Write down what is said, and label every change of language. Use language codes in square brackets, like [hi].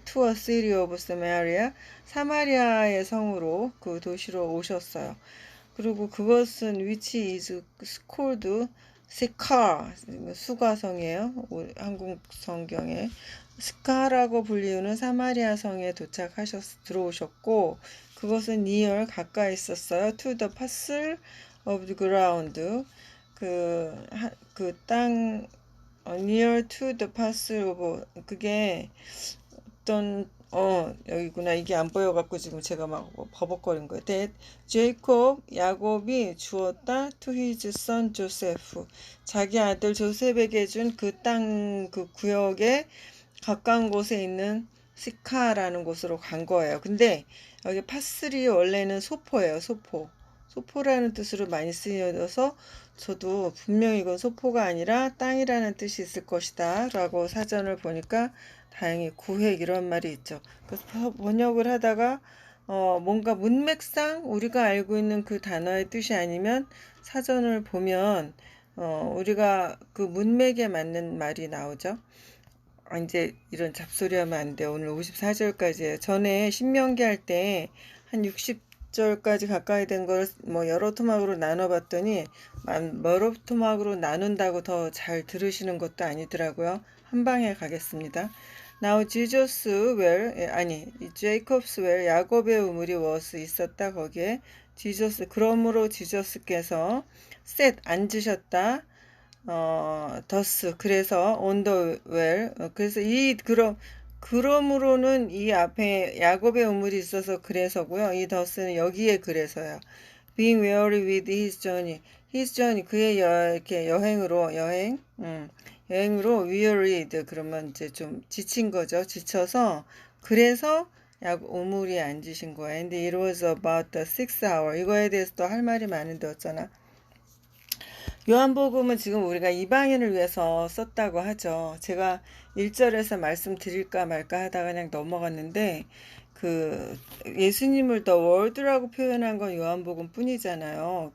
[en] To a city of Samaria [ko] 사마리아의 성으로 그 도시로 오셨어요. 그리고 그것은 [en] which is called [ko] 시카 수가성이에요. 한국 성경에 스카라고 불리우는 사마리아 성에 들어오셨고 그것은 near 가까이 있었어요. [en] To the parcel of the ground [ko] 그 땅 [en] near to the parcel of [ko] 그게 어떤 여기구나. 이게 안 보여갖고 지금 제가 막 버벅거린 거예요. [en] That Jacob, [ko] 야곱이 주었다 [en] to his son Joseph. [ko] 자기 아들 조셉에게 준 그 땅, 그 구역에 가까운 곳에 있는 시카라는 곳으로 간 거예요. 근데 여기 파슬이 원래는 소포예요. 소포. 소포라는 뜻으로 많이 쓰여져서 저도 분명히 이건 소포가 아니라 땅이라는 뜻이 있을 것이다 라고 사전을 보니까 다행히 구획 이런 말이 있죠. 그래서 번역을 하다가 뭔가 문맥상 우리가 알고 있는 그 단어의 뜻이 아니면 사전을 보면 우리가 그 문맥에 맞는 말이 나오죠. 이제 이런 잡소리 하면 안 돼요. 오늘 54절까지예요. 전에 신명기 할 때 한 60절까지 가까이 된 걸 뭐 여러 토막으로 나눠봤더니 여러 토막으로 나눈다고 더 잘 들으시는 것도 아니더라고요. 한 방에 가겠습니다. [en] Now Jesus where Jacob's where [ko] 야곱의 우물이 [en] was [ko] 있었다. 거기에 지저스 그러므로 지저스께서 set 앉으셨다. 더스 그래서 [en] on the well [ko] 그래서 그러므로는 이 앞에 야곱의 우물이 있어서 그래서고요. 이 더스는 여기에 그래서요. [en] Being weary with his journey [ko] 그의 이렇게 여행으로 wearied 그러면 이제 좀 지친 거죠. 지쳐서 그래서 우물이 앉으신 거예요. [en] And it was about the 6th hour. [ko] 이거에 대해서 또 할 말이 많은데 어쩌나. 요한복음은 지금 우리가 이방인을 위해서 썼다고 하죠. 제가 1절에서 말씀드릴까 말까 하다가 그냥 넘어갔는데 그 예수님을 더 월드라고 표현한 건 요한복음 뿐이잖아요.